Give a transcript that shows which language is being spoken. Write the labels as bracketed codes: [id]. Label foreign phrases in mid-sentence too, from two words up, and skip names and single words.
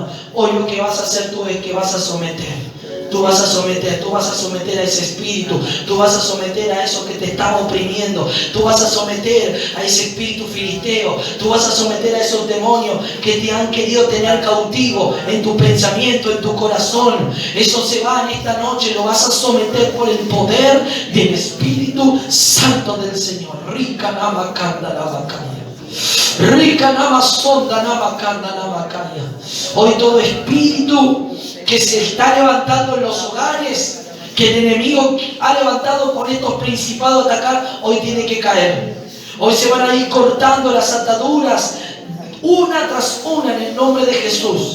[es] Hoy lo que vas a hacer tú es que vas a someter. Tú vas a someter a ese espíritu, tú vas a someter a eso que te está oprimiendo, tú vas a someter a ese espíritu filisteo, tú vas a someter a esos demonios que te han querido tener cautivo en tu pensamiento, en tu corazón. Eso se va en esta noche, lo vas a someter por el poder del Espíritu Santo del Señor. Rica nama kanda nama kaya. Rica nama sonda nama kanda nama kaya. Hoy todo espíritu que se está levantando en los hogares, que el enemigo ha levantado con estos principados a atacar, hoy tiene que caer. Hoy se van a ir cortando las ataduras, una tras una, en el nombre de Jesús.